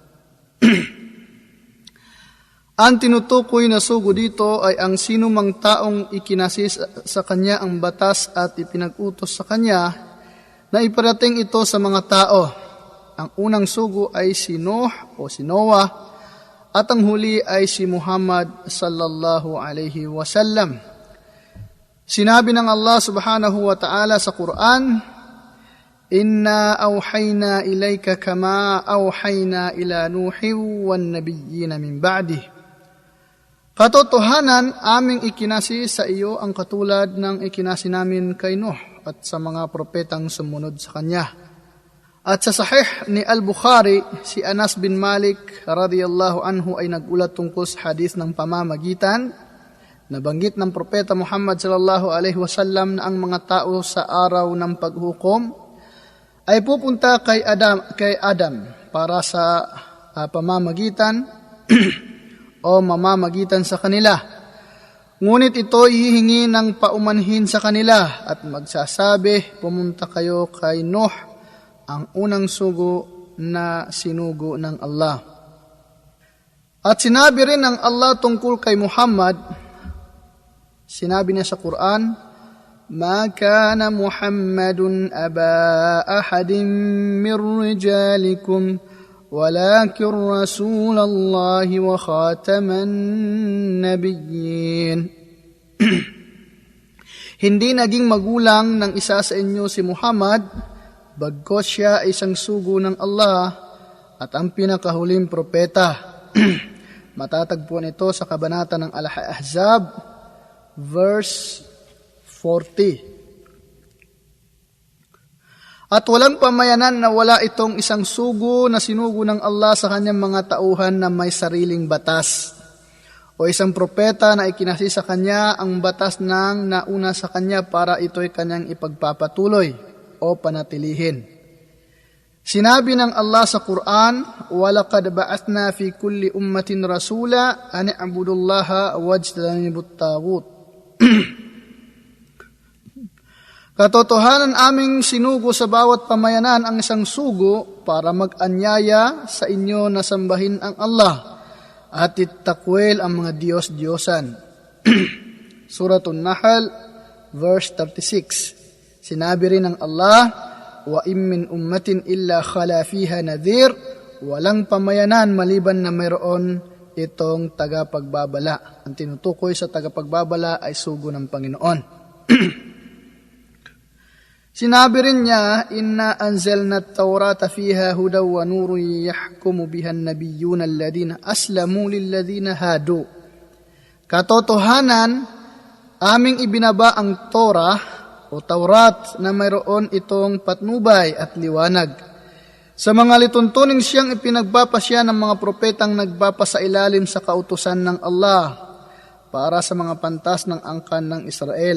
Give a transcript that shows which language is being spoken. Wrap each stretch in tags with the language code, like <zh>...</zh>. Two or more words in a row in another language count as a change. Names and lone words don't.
<tl>Ang tinutukoy na sugo dito ay ang sinumang taong ikinasis sa kanya ang batas at ipinag-utos sa kanya na iparating ito sa mga tao. Ang unang sugo ay si Nuh o si Noah at ang huli ay si Muhammad</tl> <ar>صلى الله عليه وسلم.</ar> <tl>Sinabi ng Allah</tl> <ar>سبحانه وتعالى</ar> <tl>sa Quran,</tl> <ar>"إنا أوحينا إليك كما أوحينا إلى نوح والنبيين من بعده."</ar> <tl>Katotohanan, aming ikinasi sa iyo ang katulad ng ikinasi namin kay Nuh at sa mga propetang sumunod sa kanya. At sa Sahih ni Al-Bukhari, si Anas bin Malik</tl> <ar>رضي الله عنه</ar> <tl>ay nagulat tungkol sa hadith ng pamamagitan na banggit ng propeta Muhammad</tl> <ar>صلى الله عليه وسلم</ar> <tl>na ang mga tao sa araw ng paghukom ay pupunta kay Adam para sa pamamagitan o mamamagitan sa kanila. Ngunit ito hihingi ng paumanhin sa kanila at magsasabi, pumunta kayo kay Nuh, ang unang sugo na sinugo ng Allah. At sinabi rin ng Allah tungkol kay Muhammad, sinabi niya sa Quran,</tl> <ar>"ما كان محمد أبا أحد من رجالكم ولكن رسول الله وخاتم النبيين."</ar> <tl>Hindi naging magulang ng isa sa inyo si Muhammad, bagkos siya ay isang sugo ng Allah at ang pinakahuling propeta. Matatagpuan ito sa kabanata ng Al-Ahzab, verse 40. At walang pamayanan na wala itong isang sugo na sinugo ng Allah sa kanyang mga tauhan na may sariling batas, o isang propeta na ikinasi sa kanya ang batas ng nauna sa kanya para ito'y kanyang ipagpapatuloy o panatilihin. Sinabi ng Allah sa Quran,</tl> <ar>"ولقد بعثنا في كل أمة رسولا أن اعبدوا الله واجتنبوا الطاغوت."</ar> <tl>Katotohanan, aming sinugo sa bawat pamayanan ang isang sugo para mag-anyaya sa inyo na sambahin ang Allah at itakwil ang mga Diyos-Diyosan. Suratul Nahl, verse 36. Sinabi rin ng Allah,</tl> <ar>"وإن من أمة إلا خلا فيها نذير."</ar> <tl>Walang pamayanan maliban na mayroon itong tagapagbabala. Ang tinutukoy sa tagapagbabala ay sugo ng Panginoon. Sinabi rin niya,</tl> <ar>"إنا أنزلنا التوراة فيها هدى ونور يحكم بها النبيون الذين أسلموا للذين هادوا."</ar> <tl>Katotohanan, aming ibinaba ang Torah o Taurat na mayroon itong patnubay at liwanag sa mga lituntuning siyang ipinagbapasya ng mga propetang nagbapasailalim sa kautusan ng Allah para sa mga pantas ng angkan ng Israel.</tl>